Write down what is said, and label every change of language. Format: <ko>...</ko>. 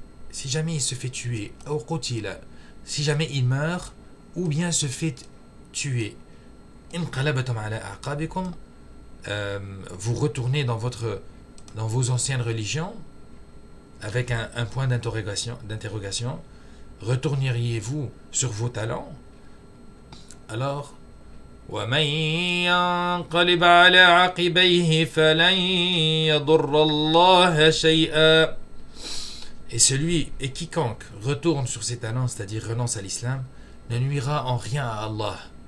<fr>Si jamais il se fait tuer, si jamais il meurt, ou bien se fait tuer, vous retournez dans vos anciennes religions, avec un point d'interrogation, retourneriez-vous sur vos talents?</fr> <ar>Alors, ومن ينقلب على عقبيه فلن يضر الله شيئا.</ar> <fr>Et quiconque retourne sur ses talents, c'est-à-dire renonce à l'islam, ne nuira en rien à Allah.</fr>